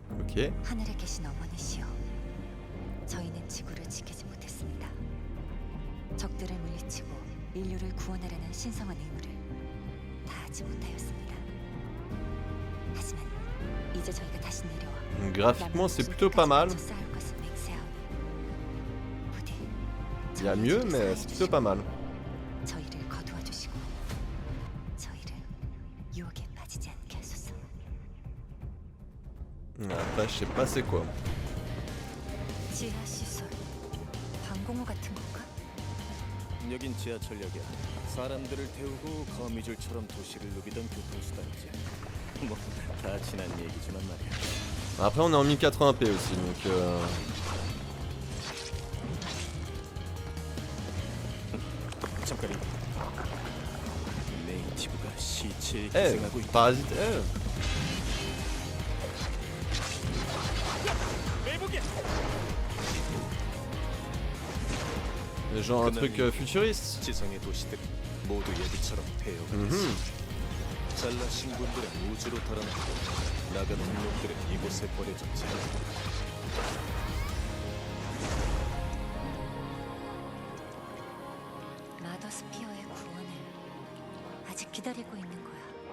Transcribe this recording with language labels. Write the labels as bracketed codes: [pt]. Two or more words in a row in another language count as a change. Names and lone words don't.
[en] Ok. [ko] 하늘에 계신 어머니시여, 저희는 지구를 지키지 못했습니다. 적들을 물리치고 인류를 구원하려는 신성한 의무를 다하지 못하였습니다. 하지만 이제 저희가 다시 내려와 [fr] Graphiquement, c'est plutôt pas mal. [ko] 싸울 것을 맹세하오니 부디 [fr] Il y a mieux, mais c'est plutôt pas mal. [ko] 저희를 거두어 주시고 저희를 유혹에 빠지지 않게 하소서. [fr] Après, je sais pas c'est quoi. [ko] 지하 시설, 방공호 같은 건가? 여긴 지하철역이야. 사람들을 태우고 거미줄처럼 도시를 누비던 교통수단이지. 뭐 다 지난 얘기지만 말이야. [fr] Après, on est en 1080p aussi, donc [ko] 잠깐이. 네이티브가 시체에 Eve, 기생하고 있다. Parasite Eve. [fr] Genre un truc futuriste. [ko] 지성의 도시들 모두 예비처럼 폐허가 됐어. 잘나신 분들은 우주로 달아나고 나가는 놈들은 이곳에 버려졌지. 마더스피어의 구원을 아직 기다리고 있는 거야.